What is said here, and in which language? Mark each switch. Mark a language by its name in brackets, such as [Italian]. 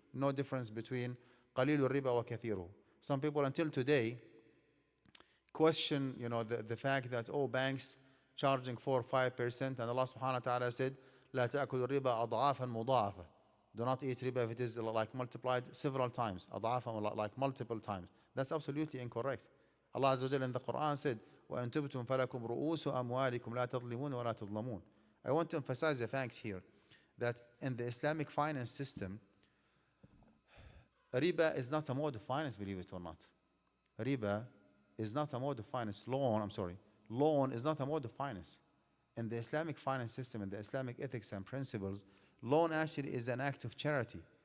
[English] No difference between [Arabic] qalil riba wa kathiru. [English] Some people until today question, the fact that, banks charging 4 or 5%, and Allah subhanahu wa ta'ala said, [Arabic] لا تأكل الربا أضعافا مضاعفة. [English] Do not eat riba if it is like multiplied several times, أضعافا, like multiple times. That's absolutely incorrect. Allah Azza wa Jalla in the Quran said, [Arabic] وَإِن تُبْتُمْ فَلَكُمْ رُؤُوسُ أَمْوَالِكُمْ لَا تَظْلِمُونَ وَلَا تُظْلَمُونَ. [English] I want to emphasize the fact here that in the Islamic finance system, riba is not a mode of finance, believe it or not. Riba is not a mode of finance. Loan is not a mode of finance. In the Islamic finance system, in the Islamic ethics and principles, loan actually is an act of charity.